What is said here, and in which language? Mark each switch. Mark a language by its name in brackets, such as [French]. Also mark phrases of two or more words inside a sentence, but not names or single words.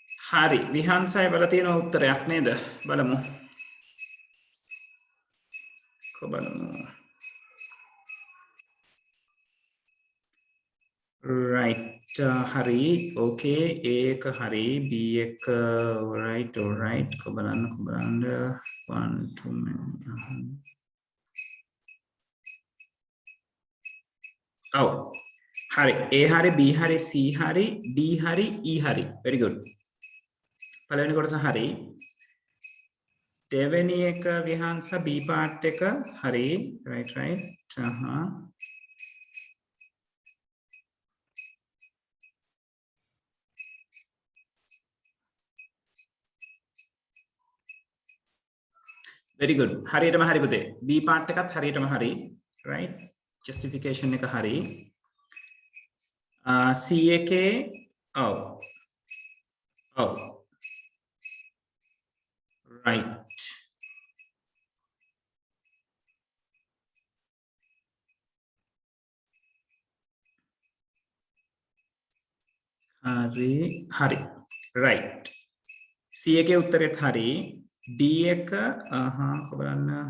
[Sinhala] හරි විහංසයි වල තියෙන උත්තරයක් නේද බලමු right hari okay ek hari b ek right ko බලන්න 1 2 ඔව් හරි a හරි b හරි c හරි d හරි e හරි [English] very good [Sinhala] පළවෙනි කොටස හරි දෙවෙනි එක විහංස b part එක හරි [English] right very good [Sinhala] හරියටම හරි පුතේ b part එකත් හරියටම හරි [English] right justification [Sinhala] එක හරි c එකේ ඔව් right hari right c එකේ උත්තරෙත් හරි d එක කො බලන්න